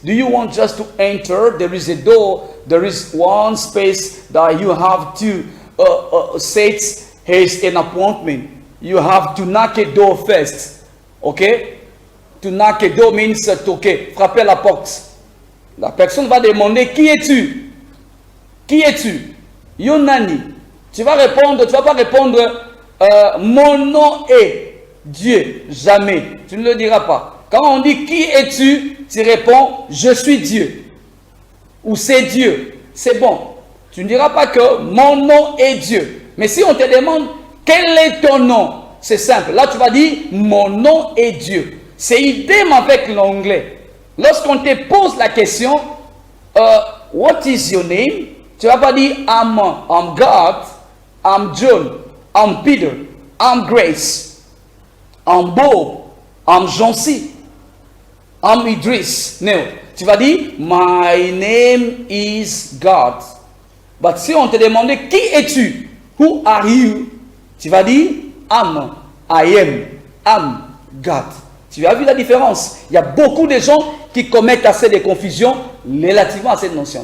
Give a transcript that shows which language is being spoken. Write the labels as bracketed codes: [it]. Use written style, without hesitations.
[en] Do you want just to enter? There is a door, there is one space that you have to say here's an appointment. You have to knock a door first. Okay? To knock a door means [fr] toquer, frapper la porte. La personne va demander qui es-tu? Qui es-tu? Yonani. Tu vas répondre, tu vas pas répondre mon nom est Dieu. Jamais. Tu ne le diras pas. Quand on dit qui es-tu, tu réponds je suis Dieu. Ou c'est Dieu. C'est bon. Tu ne diras pas que mon nom est Dieu. Mais si on te demande quel est ton nom, c'est simple. Là, tu vas dire mon nom est Dieu. C'est idem avec l'anglais. Lorsqu'on te pose la question, [en] what is your name? [fr] Tu ne vas pas dire [en] I'm God, I'm John, I'm Peter, I'm Grace, I'm Bob, I'm Jean-C, I'm Idris. [fr] Non. Tu vas dire [en] my name is God. [fr] But si on te demandait qui es-tu? [en] Who are you? [fr] Tu vas dire [en] I am God. [fr] Tu as vu la différence? Il y a beaucoup de gens qui commettent assez de confusion relativement à cette notion.